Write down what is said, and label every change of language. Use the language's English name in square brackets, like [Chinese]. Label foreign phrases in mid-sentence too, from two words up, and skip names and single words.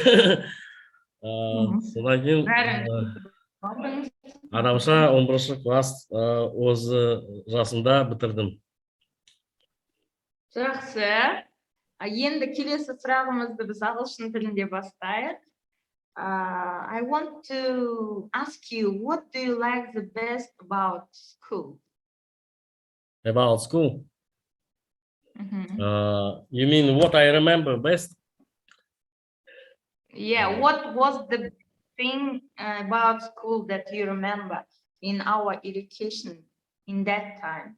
[Kazakh] Содан кейін адамша 11-ші класс осы жасында бітірдім. Жақсы. Енді келесі сұрағымызды біз ағылшын тілінде бастайық. [English] I want to ask you, what do you like the best about school? About school? You mean what I remember best? Yeah, what was the thing about school that you remember in our education in that time?